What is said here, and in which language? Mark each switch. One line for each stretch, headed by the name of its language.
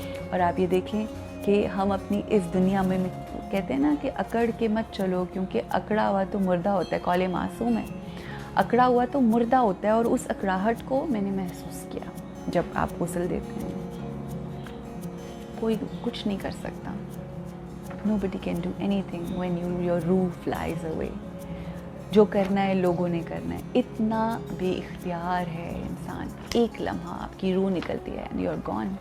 Urdu: اور آپ یہ دیکھیں کہ ہم اپنی اس دنیا میں کہتے ہیں نا کہ اکڑ کے مت چلو، کیونکہ اکڑا ہوا تو مردہ ہوتا ہے. قول معصوم ہے، اکڑا ہوا تو مردہ ہوتا ہے. اور اس اکڑاہٹ کو میں نے محسوس کیا جب آپ غسل دیتے ہیں. کوئی کچھ نہیں کر سکتا.
English: Nobody can do anything when your روح flies away.
Urdu: جو کرنا ہے لوگوں نے کرنا ہے. اتنا بے اختیار ہے انسان. ایک لمحہ آپ کی روح نکلتی ہے
English: and you're gone.